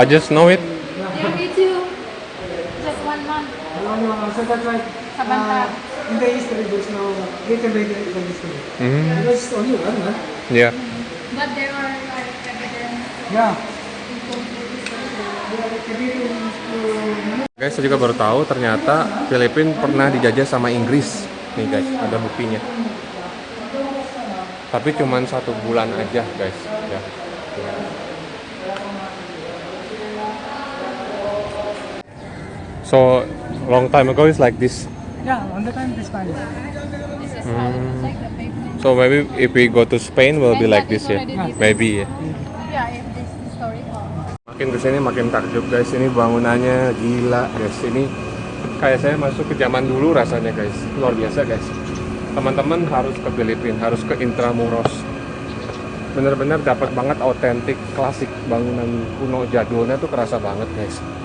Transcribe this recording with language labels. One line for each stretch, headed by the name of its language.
English: I just know it. Yeah, me too. Just 1 month. only 1 month. So that's why Sa banta. in the history there's no written by the history. Mhm. Because it's only 1 month. Yeah. But there are like evidence. Yeah. People do this.
Indonesian: Guys, saya juga baru tahu ternyata Filipina pernah dijajah sama Inggris. Nih guys, ada buktinya. Tapi cuma 1 bulan aja guys. Ya.
English: So long time ago it's like this. Yeah, on the time of the Spanish. This is how it looks like the pavement. So maybe if we go to Spain will be like this ya. Maybe ya. Yeah, if this is historical.
Indonesian: Makin kesini makin takjub guys. Ini bangunannya gila guys. Ini kayak saya masuk ke zaman dulu rasanya guys. Luar biasa guys. Teman-teman harus ke Filipina, harus ke Intramuros. Bener-bener dapat banget autentik klasik bangunan kuno jadulnya tuh kerasa banget guys.